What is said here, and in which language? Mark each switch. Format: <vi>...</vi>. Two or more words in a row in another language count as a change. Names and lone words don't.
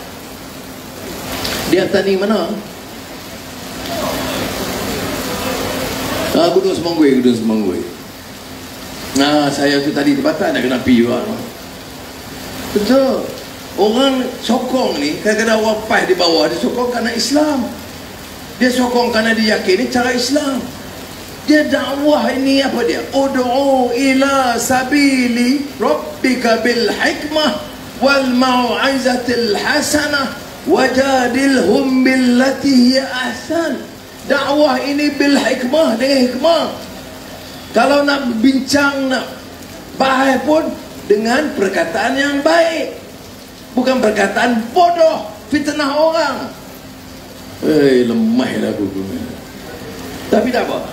<ms>Dia tani mana? Gudang Semanggui. Nah, saya tu tadi terbatas nak kena pergi juga. Betul. Orang sokong ni, kadang-kadang orang PAS di bawah, dia sokong kerana Islam. Dia sokong kerana dia yakin ni cara Islam. Dia dakwah ini apa dia?</ms> <ar>ادع إلى سبيل ربك بالحكمة والموعظة الحسنة وجادلهم بالتي هي أحسن.</ar> <ms>Dakwah ini</ms> <ar>بالحكمة,</ar> <ms>dengan hikmah. Kalau nak bincang, nak bahas pun dengan perkataan yang baik, bukan perkataan bodoh, fitnah orang. Lemahlah aku. Tapi tak apa.</ms>